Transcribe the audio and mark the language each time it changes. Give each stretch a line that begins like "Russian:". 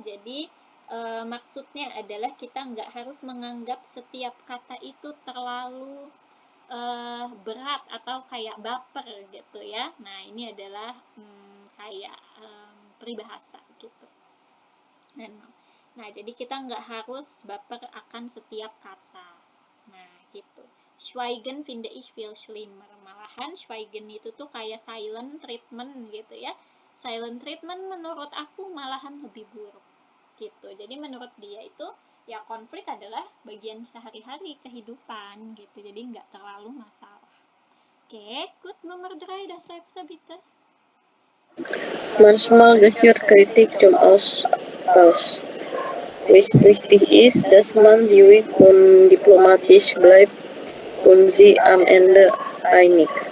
Indonesian: Jadi maksudnya adalah kita nggak harus menganggap setiap kata itu terlalu berat atau kayak baper gitu ya. Nah, ini adalah kayak peribahasa gitu. Nah, jadi kita nggak harus baper akan setiap kata. Nah, gitu.
German: Schweigen finde ich viel schlimmer.
Indonesian: Malahan Schweigen itu tuh kayak
English: silent treatment
Indonesian: gitu ya.
English: Silent treatment
Indonesian: menurut aku malahan lebih buruk gitu. Jadi menurut dia itu ya konflik adalah bagian sehari-hari kehidupan gitu. Jadi nggak terlalu masalah.
German: Oke, gut Nummer 3, das letzte bitte. Manchmal gehört Kritik zum Austausch. Wichtig ist, dass man ruhig und diplomatisch bleibt und sie am Ende einig.